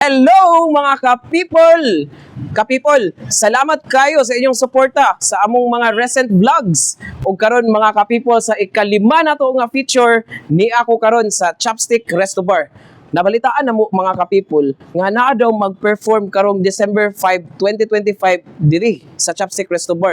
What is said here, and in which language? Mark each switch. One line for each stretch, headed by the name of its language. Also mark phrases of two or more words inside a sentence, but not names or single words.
Cebuano: Hello mga ka-people! Ka-people, salamat kayo sa inyong suporta sa among mga recent vlogs. O karon mga ka-people sa ikalima na to nga feature ni ako karon sa Chopstick Resto Bar. Nabalitaan na mo mga ka-people nga naa daw mag-perform karong December 5, 2025 diri sa Chopstick Resto Bar.